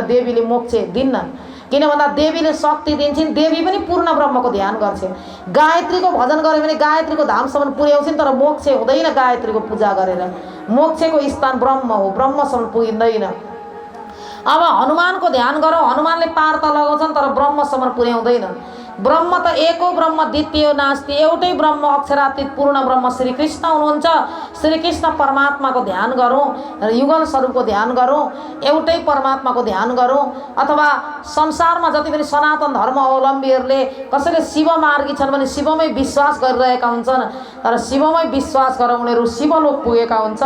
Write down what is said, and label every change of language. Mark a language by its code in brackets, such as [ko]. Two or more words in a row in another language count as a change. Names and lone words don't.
[ne] देवीले मोक्ष दिन्नन्, किन भन्दा देवीले शक्ति दिन्छन्, देवी पनि पूर्ण ब्रह्मको ध्यान गर्छिन्। गायत्रीको भजन गऱ्यो भने गायत्रीको धामसम्म पुर्याउँछिन्, तर मोक्ष हुँदैन गायत्रीको पूजा गरेर। मोक्षको स्थान ब्रह्म हो, ब्रह्मसम्म पुगिँदैन। अब हनुमानको ध्यान गरौँ, हनुमानले पार त लगाउँछन् तर ब्रह्मसम्म पुर्याउँदैन। [sa] ब्रह्म त एको ब्रह्म द्वितीय नास्ति, [ne] एउटै ब्रह्म अक्षरातीत पूर्ण ब्रह्म श्रीकृष्ण हुनुहुन्छ। श्रीकृष्ण परमात्माको ध्यान गरौँ, युगल स्वरूपको ध्यान गरौँ, एउटै परमात्माको ध्यान गरौँ। अथवा संसारमा जति पनि सनातन धर्म अवलम्बीहरूले कसैले शिव मार्गी छन् भने शिवमै विश्वास गरिरहेका हुन्छन्, तर शिवमै विश्वास गरेर उनीहरू शिवलोक पुगेका हुन्छन्।